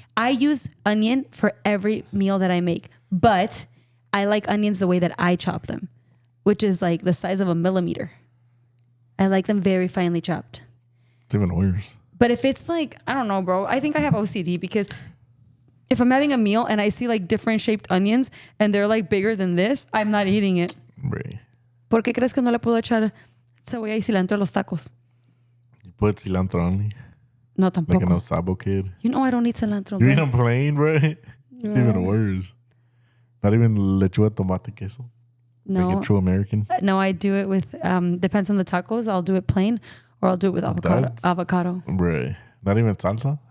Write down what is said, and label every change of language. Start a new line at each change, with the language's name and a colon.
English: I use onion for every meal that I make, but I like onions the way that I chop them, which is like the size of a millimeter. I like them very finely chopped. It's even worse. But if it's like, I don't know, bro, I think I have OCD because if I'm having a meal and I see like different shaped onions and they're like bigger than this, I'm not eating it. Right.
Spanish: ¿Por qué crees que no le puedo echar cebolla y cilantro a los tacos?
English: You put cilantro only? No, Like
Spanish: tampoco.
English: an Osabo kid? You know I don't eat cilantro. You bro. eat them plain, bro? It's even worse.
Spanish: Not even lechuga, tomate, queso?
English: No. Like a true American? No, I do it with, depends on the tacos. I'll do it plain or I'll do it with That's- avocado. Right. Not even salsa?